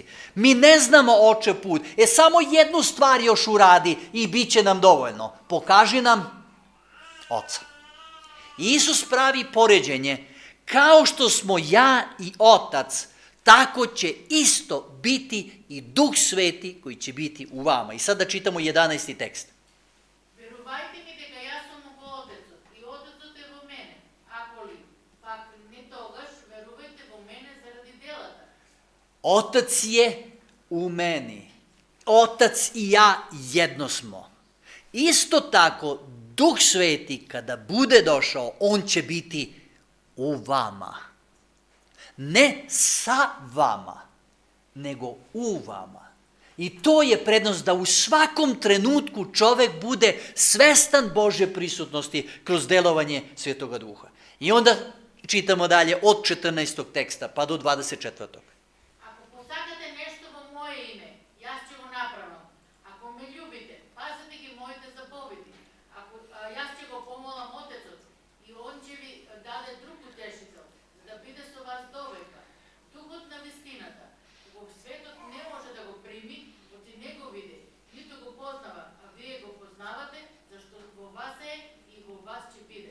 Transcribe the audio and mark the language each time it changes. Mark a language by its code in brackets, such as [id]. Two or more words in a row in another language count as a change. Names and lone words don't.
[sr] Mi ne znamo oče put, samo jednu stvar još uradi i bit će nam dovoljno. Pokaži nam oca. Isus pravi poređenje, kao što smo ja i otac, tako će isto biti i Duh Sveti koji će biti u vama. I sada čitamo 11. tekst. [mk] Верувайте ми дека јас сум во Отецот и Отецот е во мене. Ако ли пак не тогаш верувајте во мене заради делата. [sr] Otac je u meni. Otac i ja jedno smo. Isto tako, Duh Sveti kada bude došao, on će biti u vama. Ne sa vama, nego u vama. I to je prednost da u svakom trenutku čovek bude svestan Božje prisutnosti kroz delovanje Svetoga Duha. I onda čitamo dalje od 14. teksta pa do 24. [mk] Ако посакате нешто во моje име, јас ќе го направам. Ако ме љубите, пазете ги моите заповеди. Јас ќе го помолам Отецот и он ќе ви даде друг утешител, за да биде со вас довека. Духот на вистината, кога светот не може да го прими, оти не го види, ниту го познава, а вие го познавате, зашто во вас е и во вас ќе биде.